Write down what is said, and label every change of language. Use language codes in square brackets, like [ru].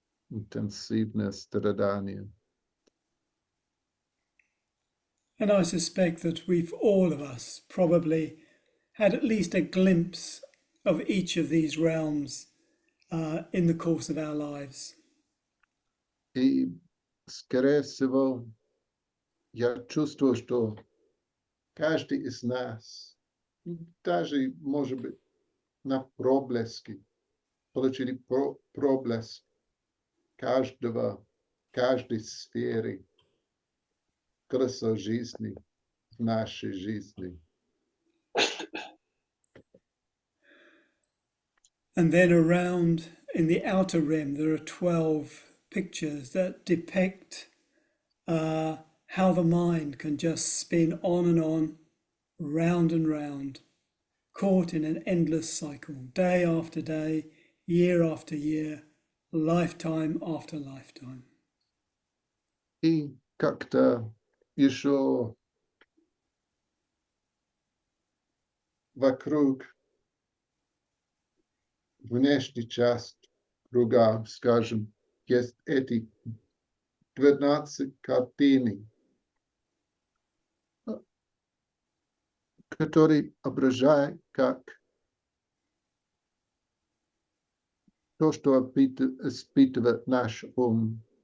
[ru] Интенсивное страдание. [en] And I suspect that all of us probably had at least a glimpse of each of these realms in the course of our lives. [ru] И, скорее всего, я чувствую, что каждый из нас, даже, может быть, на проблеске, получили проблеск каждой сферы, колесо жизни в нашей жизни. [en] And then around in the outer rim, there are 12 pictures that depict how the mind can just spin on and on, round and round, caught in an endless cycle, day after day, year after year, lifetime after lifetime. [ru] И как-то еще вокруг внешней части круга, скажем, есть эти 12 картины, которые ображают как то, что испытывает наш ум.